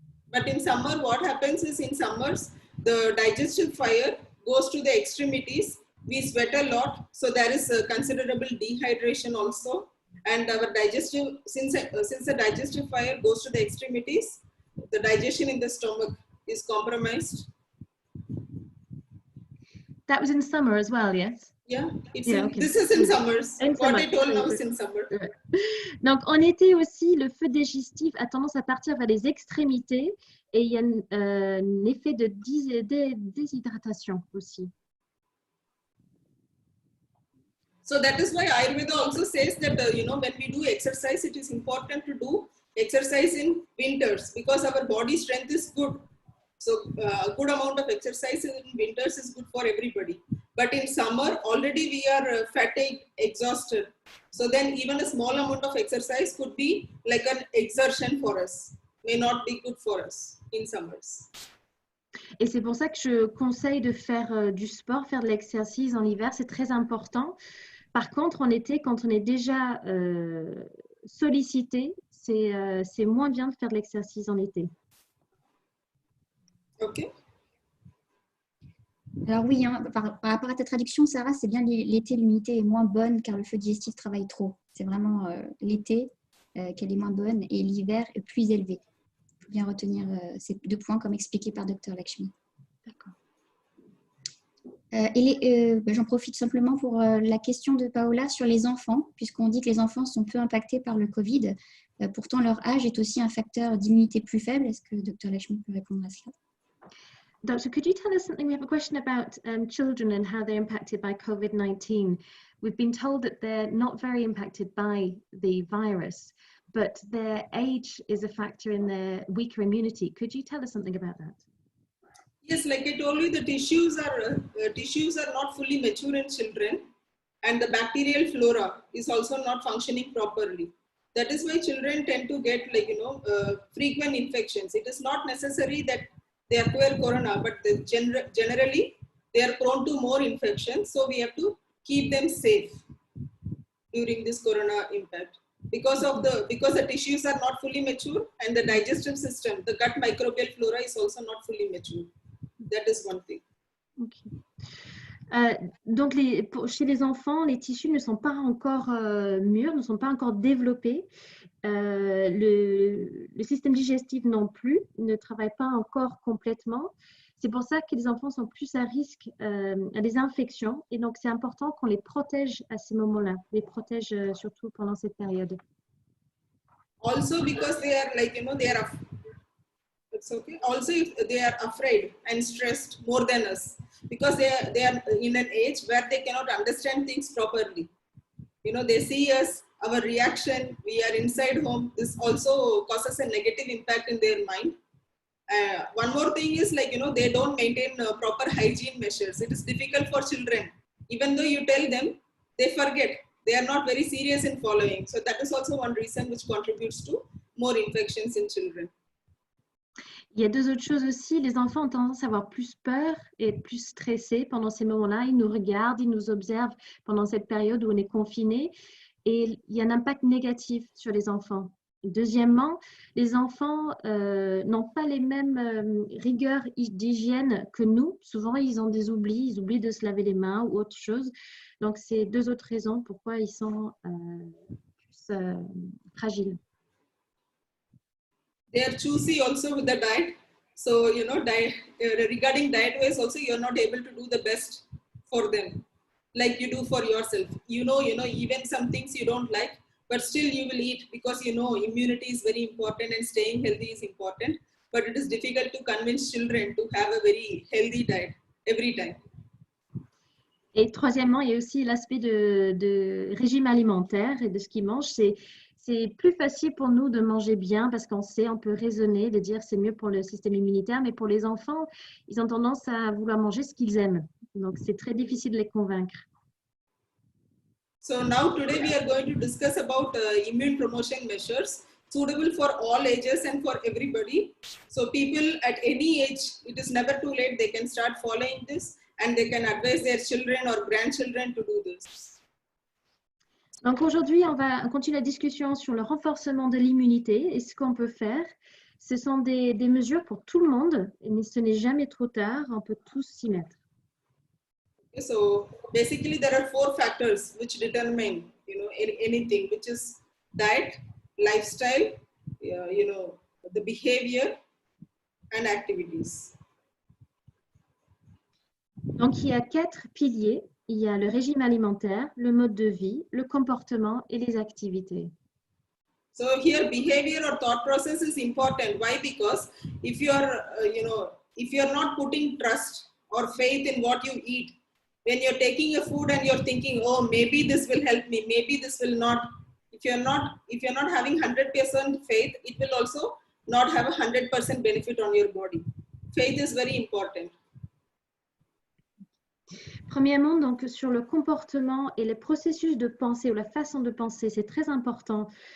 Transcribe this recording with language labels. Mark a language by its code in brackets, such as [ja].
[en] But in summer, what happens is in summers, the digestive fire goes to the extremities. We sweat a lot, so there is a considerable dehydration also. And our digestive, since the digestive fire goes to the extremities, the digestion in the stomach is compromised. That was in summer as well, yes? Yeah, okay. This is in summers. In What summer. I told now is in summer. [fr] Donc, en été aussi, le feu digestif a tendance à partir vers les extrémités et il y a un effet de déshydratation aussi. [en] So that is why Ayurveda also says that, when we do exercise, it is important to do exercise in winters because our body strength is good. So a good amount of exercise in winters is good for everybody. But in summer, already we are fatigued, exhausted. So then even a small amount of exercise could be like an exertion for us, may not be good for us in summers. [fr] Et c'est pour ça que je conseille de faire du sport, faire de l'exercice en hiver, c'est très important. Par contre, en été, quand on est déjà sollicité, c'est moins bien de faire de l'exercice en été. [en] Okay. [fr] Alors oui, hein, par rapport à ta traduction, Sarah, c'est bien l'été, l'immunité est moins bonne car le feu digestif travaille trop. C'est vraiment l'été qu'elle est moins bonne et l'hiver est plus élevé. Il faut bien retenir ces 2 points comme expliqué par Dr Lakshmi. D'accord. J'en profite simplement pour la question de Paola sur les enfants, puisqu'on dit que les enfants sont peu impactés par le Covid. Pourtant, leur âge est aussi un facteur d'immunité plus faible. Est-ce que Dr Lakshmi peut répondre à cela? [en] Doctor, could you tell us something? We have a question about children and how they're impacted by COVID-19. We've been told that they're not very impacted by the virus, but their age is a factor in their weaker immunity. Could you tell us something about that? Yes, like I told you, the tissues are not fully mature in children, and the bacterial flora is also not functioning properly. That is why children tend to get frequent infections. It is not necessary that they acquire corona, but generally they are prone to more infections. So we have to keep them safe during this corona impact. Because the tissues are not fully mature and the digestive system, the gut microbial flora is also not fully mature. That is one thing. Okay. [fr] Donc, chez les enfants, les tissus ne sont pas encore mûrs, ne sont pas encore développés. Le système digestif non plus, ne travaille pas encore complètement. C'est pour ça que les enfants sont plus à risque à des infections. Et donc, c'est important qu'on les protège à ces moments-là, les protège surtout pendant cette période. [en] Also because they are it's okay. Also, if they are afraid and stressed more than us, because they are in an age where they cannot understand things properly. They see us, our reaction, we are inside home. This also causes a negative impact in their mind. One more thing is they don't maintain proper hygiene measures. It is difficult for children. Even though you tell them, they forget. They are not very serious in following. So that is also one reason which contributes to more infections in children. [fr] Il y a 2 autres choses aussi. Les enfants ont tendance à avoir plus peur et être plus stressés pendant ces moments-là. Ils nous regardent, ils nous observent pendant cette période où on est confiné. Et il y a un impact négatif sur les enfants. Deuxièmement, les enfants n'ont pas les mêmes rigueurs d'hygiène que nous. Souvent, ils ont des oublis. Ils oublient de se laver les mains ou autre chose. Donc, c'est 2 autres raisons pourquoi ils sont plus fragiles. [en] They are choosy also with the diet. So, regarding diet wise also, you're not able to do the best for them like you do for yourself. Even some things you don't like, but still you will eat because immunity is very important and staying healthy is important. But it is difficult to convince children to have a very healthy diet every time. [fr] Et troisièmement, il y a aussi l'aspect de régime alimentaire et de ce qu'ils mangent. C'est plus facile pour nous de manger bien parce qu'on sait, on peut raisonner, de dire c'est mieux pour le système immunitaire, mais pour les enfants, ils ont tendance à vouloir manger ce qu'ils aiment. Donc, c'est très difficile de les convaincre. [en] So now today we are going to discuss about immune promotion measures suitable for all ages and for everybody. So people at any age, it is never too late, they can start following this and they can advise their children or grandchildren to do this. [fr] Donc aujourd'hui, on va continuer la discussion sur le renforcement de l'immunité et ce qu'on peut faire. Ce sont des mesures pour tout le monde, mais ce n'est jamais trop tard, on peut tous s'y mettre. [en] So basically there are 4 factors which determine anything, which is diet, lifestyle, the behavior and activities. [fr] Donc il y a 4 piliers. Il y a le régime alimentaire, le mode de vie, le comportement et les activités. [en] So here behavior or thought process is important. Why? Because if you are, if you are not putting trust or faith in what you eat, when you're taking a food and you're thinking, oh, maybe this will help me, maybe this will not. If you're not having 100% faith, it will also not have a 100% benefit on your body. Faith is very important. [fr] Premièrement, donc sur le comportement et les processus de pensée ou la façon de penser, c'est très important